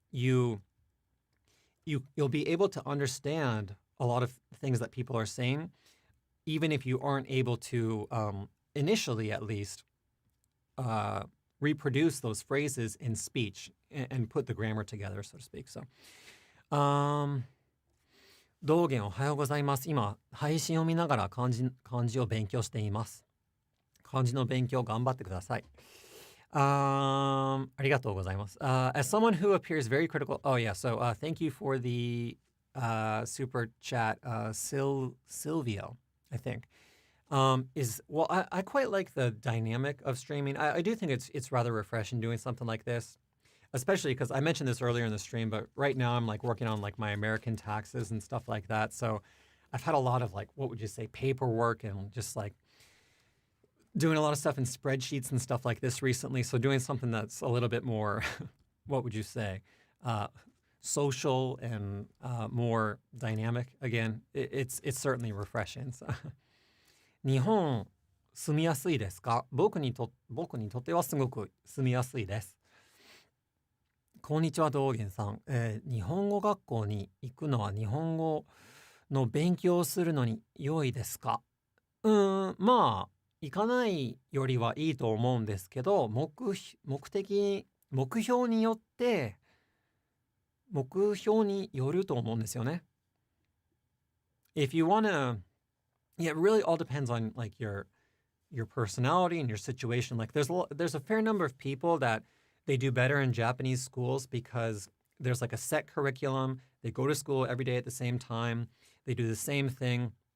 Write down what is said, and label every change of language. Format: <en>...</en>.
<en>You'll be able to understand a lot of things that people are saying, even if you aren't able to, initially at least, reproduce those phrases in speech and put the grammar together, so to speak.</en> <ja>So, 道元おはようございます。今、配信を見ながら漢字を勉強しています。漢字の勉強頑張ってください。ありがとうございます。</ja> <en>As someone who appears very critical, so thank you for the super chat, Silvio, I think. I quite like the dynamic of streaming. I do think it's rather refreshing doing something like this, especially because I mentioned this earlier in the stream, but right now I'm like working on like my American taxes and stuff like that. So I've had a lot of like, what would you say, paperwork and just like doing a lot of stuff in spreadsheets and stuff like this recently. So doing something that's a little bit more, what would you say, social and more dynamic. Again, it's certainly refreshing. So.</en> <ja>日本住みやすいですか？僕にとってはすごく住みやすいです。こんにちは、道元さん。日本語学校に行くのは日本語の勉強をするのに良いですか？まあ、行かないよりはいいと思うんですけど、目標によって、目標によると思うんですよね。</ja> <en>If you wanna, yeah, it really all depends on like your personality and your situation. Like there's a fair number of people that they do better in Japanese schools because there's like a set curriculum. They go to school every day at the same time. They do the same thing.</en>